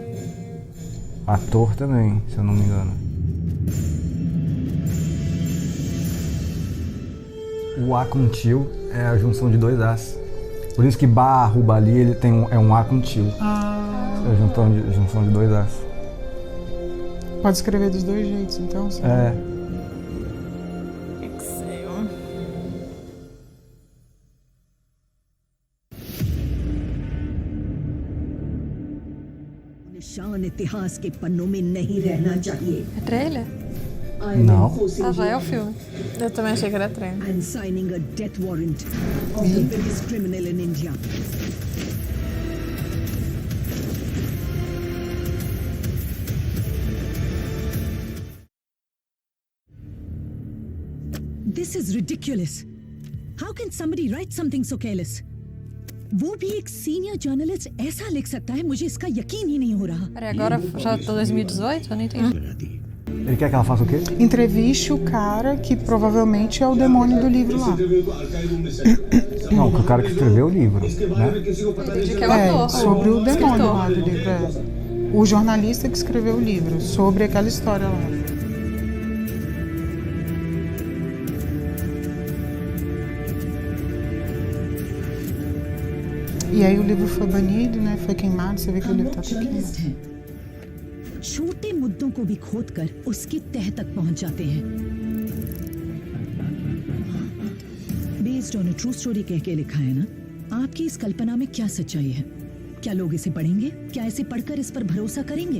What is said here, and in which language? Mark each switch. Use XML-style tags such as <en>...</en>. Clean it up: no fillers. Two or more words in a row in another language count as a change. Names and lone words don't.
<pt>Ator também, se eu não me engano. O A com tio é a junção de dois As. Por isso que Bahubali ele tem um A com tio. É a junção de dois As. Pode escrever dos dois jeitos, então? Sim. É. Excel.</pt> <hi>निशान इतिहास के पन्नों में नहीं रहना चाहिए.</hi> <pt>É trailer? Não. Já é o filme. Eu também achei que era treino.</pt> <en>I'm signing a death warrant of the biggest criminal in India. This is ridiculous. How can somebody write something so careless?</en> <hi>वो भी एक सीनियर जर्नलिस्ट ऐसा लिख सकता है, मुझे इसका यकीन ही नहीं हो रहा.</hi> <pt>Peraí, agora já tô 2018? Eu não entendi. Ele quer que ela faça o quê? Entreviste o cara que provavelmente é o demônio do livro lá. Não, o cara que escreveu o livro, né? Entendi que é o ator. Sobre o demônio escritor. lá do livro. O jornalista que escreveu o livro, sobre aquela história lá. E aí o livro foi banido, né? Foi queimado, você vê que o livro tá até queimado.</pt> <hi>छोटे मुद्दों को भी खोदकर उसकी तह तक पहुंच जाते हैं.</hi> <en>based on a true story</en> <hi>कह के लिखा है ना. आपकी इस कल्पना में क्या सच्चाई है? क्या लोग इसे पढ़ेंगे? क्या इसे पढ़कर इस पर भरोसा करेंगे?</hi>